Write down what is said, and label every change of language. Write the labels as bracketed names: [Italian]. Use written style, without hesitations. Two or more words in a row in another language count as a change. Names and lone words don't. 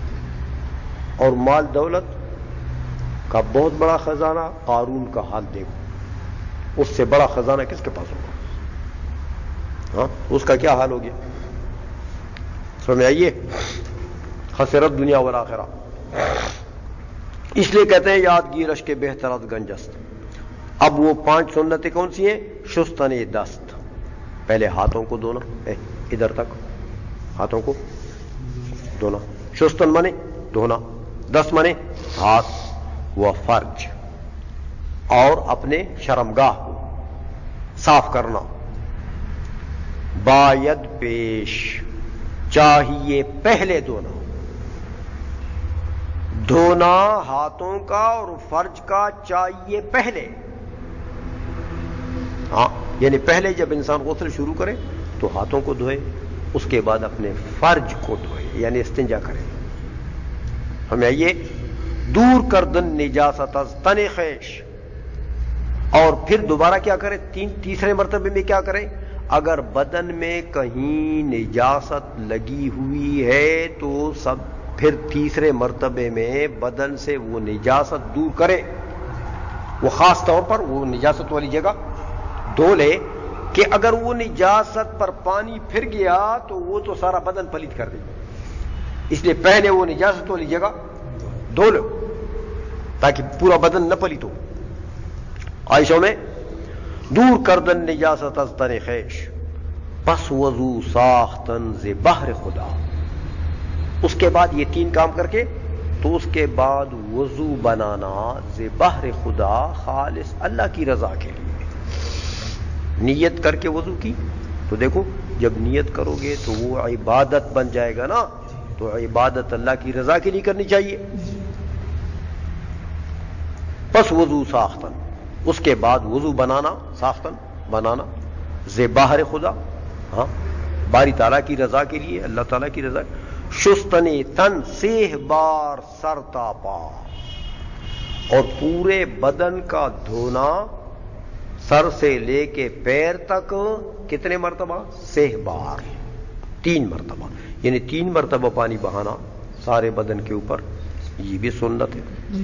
[Urdu] اور مال دولت کا بہت بڑا خزانہ قارون کا حال دیکھو، اس سے بڑا خزانہ کس کے پاس ہوگا؟ ہاں، اس کا کیا حال ہو گیا؟ سمجھ آئیے؟ [Arabic] خسرت دنیا والآخرہ. [Urdu] اس لیے کہتے ہیں [Persian] یادگیرش کے بہتر از گنجست. [Urdu] اب وہ 5 سنتیں کون سی ہیں؟ [Persian] شستن دست، [Urdu] پہلے ہاتھوں کو دھونا، ادھر تک ہاتھوں کو دھونا. شستن مانے دھونا، دست مانے ہاتھ و فرج، اور اپنے شرمگاہ کو صاف کرنا. [Persian] باید پیش، [Urdu] چاہیے پہلے دھونا. دھونا ہاتھوں کا اور فرج کا چاہیے پہلے. ہاں، یعنی پہلے جب انسان غسل شروع کرے تو ہاتھوں کو دھوئے، اس کے بعد اپنے فرج کو دھوئے، یعنی استنجا کرے. ہمیں آئیے [Persian] دور کردن نجاست از تن خیش، [Urdu] اور پھر دوبارہ کیا کرے؟ تیسرے مرتبے میں کیا کرے؟ اگر بدن میں کہیں نجاست لگی ہوئی ہے تو پھر تیسرے مرتبے میں بدن سے وہ نجاست دور کرے. وہ خاص طور پر وہ نجاست والی جگہ دھو لے کہ اگر وہ نجاست پر پانی پھر گیا تو وہ تو سارا بدن پلیت کر دے. اس لیے پہلے وہ نجاست والی جگہ دھو لو تاکہ پورا بدن نہ پلیت ہو. [Persian] عائشہ میں دور کردن نجاست از تن خیش، پس وضو ساختن ز بحر خدا. [Urdu] اس کے بعد یہ 3 کام کر کے تو اس کے بعد وضو بنانا [Persian] ز بحر خدا، [Urdu] خالص اللہ کی رضا کے لیے. نیت کر کے وضو کی تو دیکھو جب نیت کرو گے تو وہ عبادت بن جائے گا نا، تو عبادت اللہ کی رضا کے لیے کرنی چاہیے. [Persian] پس وضو ساختن، [Urdu] اس کے بعد وضو بنانا، ساختن بنانا [Persian] ز بحر خدا، [Urdu] ہاں باری تعالیٰ کی رضا کے لیے، اللہ تعالیٰ کی رضا. [Persian] شستن تن 6 بار سر تا پا، [Urdu] اور پورے بدن کا دھونا سر سے لے کے پیر تک کتنے مرتبہ؟ 6 بار، 3 مرتبہ، یعنی 3 مرتبہ پانی بہانا سارے بدن کے اوپر. یہ بھی سنت ہے.